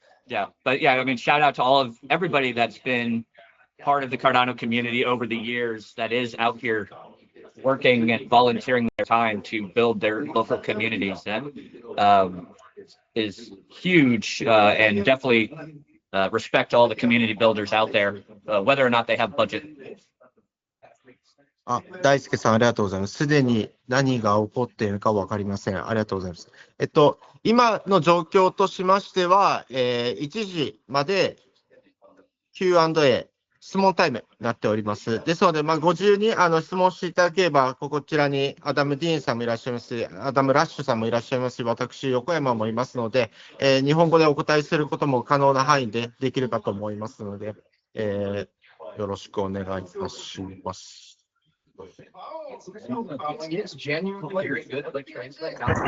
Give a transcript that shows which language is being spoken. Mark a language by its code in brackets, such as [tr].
[en] Yeah, but yeah, I mean, shout out to everybody that's been part of the Cardano community over the years that is out here working and volunteering their time to build their local communities. That is huge, and definitely respect all the community builders out there, whether or not they have budget. [ja] 大輔さん、ありがとうございます。すでに何が起こっているか分かりません。ありがとうございます。今の状況としましては、1時まで Q&A、質問タイムになっております。ですので、ご自由に質問していただければ、こちらにアダム・ディーンさんもいらっしゃいますし、アダム・ラッシュさんもいらっしゃいますし、私、横山もいますので、日本語でお答えすることも可能な範囲でできればと思いますので、よろしくお願いいたします。 [en] It's genuinely very good at like translating.